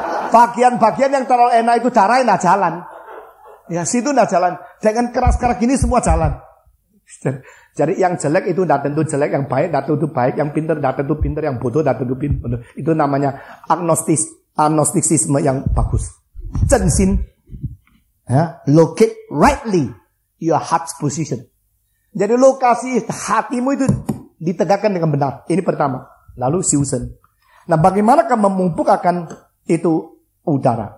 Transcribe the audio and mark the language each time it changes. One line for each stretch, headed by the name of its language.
Indonesian: Bagian-bagian yang terlalu enak itu darah enggak jalan. Ya, situ enggak jalan. Dengan keras-keras gini semua jalan. Jadi yang jelek itu enggak tentu jelek, yang baik enggak tentu baik, yang pintar enggak tentu pintar, yang bodoh enggak tentu pintar. Itu namanya agnostisisme yang bagus.
English: Zhenxin, ya, locate rightly your heart's position.
Indonesian: Jadi lokasi hatimu itu ditegakkan dengan benar. Ini pertama. Lalu siusen. Nah, bagaimana kamu memupuk akan itu udara?